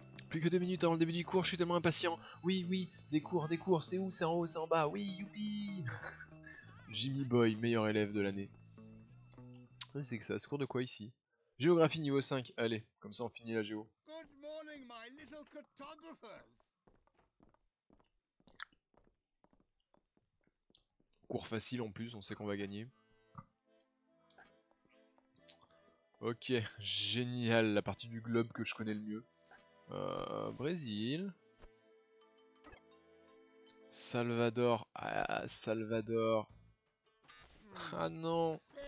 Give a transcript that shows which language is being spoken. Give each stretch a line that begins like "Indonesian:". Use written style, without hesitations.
French: Plus que 2 minutes avant le début du cours, je suis tellement impatient. Oui, des cours, c'est où? C'est en haut, c'est en bas, oui, youpi. Jimmy Boy, meilleur élève de l'année. C'est que ça se court de quoi ici? Géographie niveau 5, allez, comme ça on finit la géo.
English: Good morning, my little cartographers.
French: Cours facile en plus, on sait qu'on va gagner. Ok, génial, la partie du globe que je connais le mieux. Brésil. Salvador. Ah, Salvador. Ah non.